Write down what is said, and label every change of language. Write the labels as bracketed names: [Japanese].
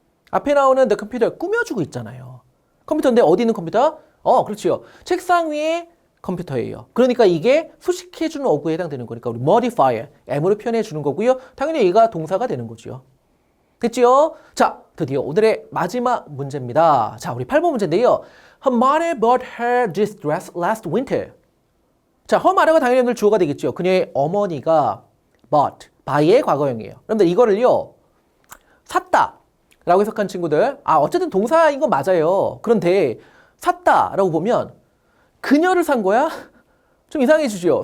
[Korean] 앞에 나오는 the 컴퓨터 꾸며주고 있잖아요. 컴퓨터인데 어디 있는 컴퓨터? 그렇죠. 책상 위에 컴퓨터예요. 그러니까 이게 수식해주는 어구에 해당되는 거니까 우리 modifier, M으로 표현해 주는 거고요. 당연히 얘가 동사가 되는 거죠. 됐죠? 자, 드디어 오늘의 마지막 문제입니다. 자, 우리 8번 문제인데요. [English] Her mother bought her this dress last winter. [Korean] 자, her mother가 당연히 오늘 주어가 되겠죠. 그녀의 어머니가 bought, buy의 과거형이에요. 여러분들 이거를요. 샀다 라고 해석한 친구들 어쨌든 동사인 건 맞아요. 그런데 샀다 라고 보면 그녀를 산 거야? 좀 이상해지죠.